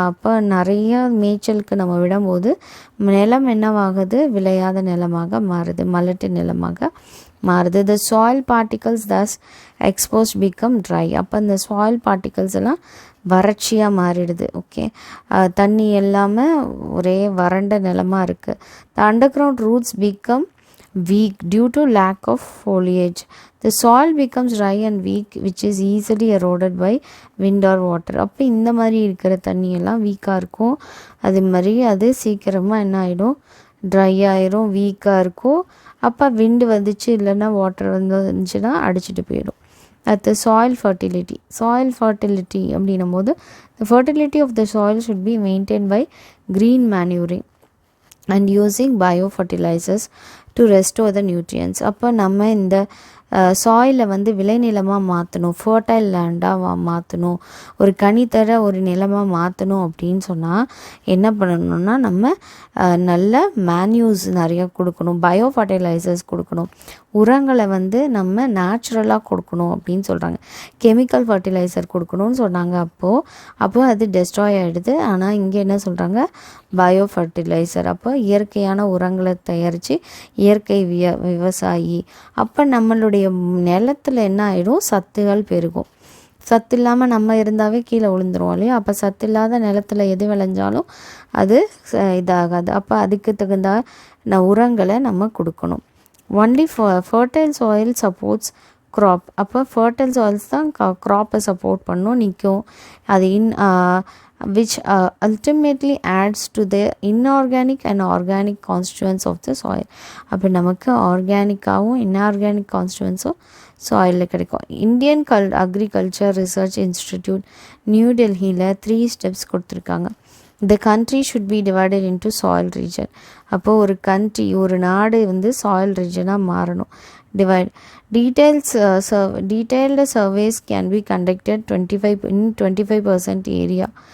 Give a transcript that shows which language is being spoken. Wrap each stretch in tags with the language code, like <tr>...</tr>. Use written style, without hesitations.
<ta>அப்போ நிறைய மேய்ச்சலுக்கு நம்ம விடும்போது நிலம் என்னவாகுது? விளையாத நிலமாக மாறுது, மலட்டு நிலமாக மாறுது.</ta> <en>The soil particles thus exposed become dry.</en> <ta>அப்போ இந்த சாயில் பார்ட்டிகல்ஸ் எல்லாம் வறட்சியாக மாறிடுது. ஓகே, தண்ணி எல்லாமே ஒரே வறண்ட நிலமாக இருக்குது.</ta> <en>The underground roots become weak due to lack of foliage. The soil becomes dry and weak which is easily eroded by wind or water.</en> <ta>அப்போ இந்த மாதிரி இருக்கிற தண்ணியெல்லாம் வீக்காக இருக்கும். அது மாதிரி அது சீக்கிரமாக என்ன ஆகிடும்? ட்ரை ஆயிரும், வீக்காக இருக்கும். அப்போ விண்டு வந்துச்சு இல்லைன்னா வாட்டர் வந்துச்சுன்னா அடிச்சுட்டு போயிடும். அடுத்து சாயில் ஃபர்டிலிட்டி. சாயில் ஃபர்டிலிட்டி அப்படின்னும் போது</ta> <en>the fertility of the soil should be maintained by green manuring and using biofertilizers to restore the nutrients.</en> <ta>அப்போ நம்ம இந்த சாயிலை வந்து விளைநிலமாக மாற்றணும், ஃபர்டைல் லேண்டாக மாற்றணும், ஒரு கனித்தர ஒரு நிலமாக மாற்றணும் அப்படின்னு சொன்னால் என்ன பண்ணணும்னா நம்ம நல்ல மேன்யூஸ் நிறையா கொடுக்கணும், பயோ ஃபர்டிலைசர்ஸ் கொடுக்கணும், உரங்களை வந்து நம்ம நேச்சுரலாக கொடுக்கணும் அப்படின்னு சொல்கிறாங்க. கெமிக்கல் ஃபர்டிலைசர் கொடுக்கணும்னு சொன்னாங்க அப்போது அது டெஸ்ட்ராய் ஆகிடுது. ஆனால் இங்கே என்ன சொல்கிறாங்க? Bio fertiliser. அப்போ இயற்கையான உரங்களை தயாரித்து இயற்கை விவசாயி. அப்போ நம்மளுடைய நிலத்தில் என்ன ஆகிடும்? சத்துகள் பெருகும். சத்து இல்லாமல் நம்ம இருந்தாவே கீழே விழுந்துருவோம் இல்லையா? அப்போ சத்து இல்லாத நிலத்தில் எது விளைஞ்சாலும் அது இதாகாது. அப்போ அதுக்கு தகுந்த உரங்களை நம்ம கொடுக்கணும்.</ta> <en>Only fertile soil supports crop.</en> <ta>அப்போ ஃபர்டைல் சாயில்ஸ் தான் க்ராப்பை சப்போர்ட் பண்ணும், நிற்கும்.</ta> <en>அது which ultimately adds to the inorganic and organic constituents of the soil.</en> <ta>அப்போ நமக்கு ஆர்கானிக்காகவும் இன்ஆர்கானிக் கான்ஸ்டுவன்ஸும் சாயிலில் கிடைக்கும். Indian agriculture research institute new டெல்லியில் 3 ஸ்டெப்ஸ் கொடுத்துருக்காங்க.</ta> <en>The country should be divided into soil region.</en> <ta>அப்போது ஒரு கண்ட்ரி, ஒரு நாடு வந்து சாயில் ரீஜனாக மாறணும்.</ta> <en>Divide detailed surveys can be conducted 25% area.</en>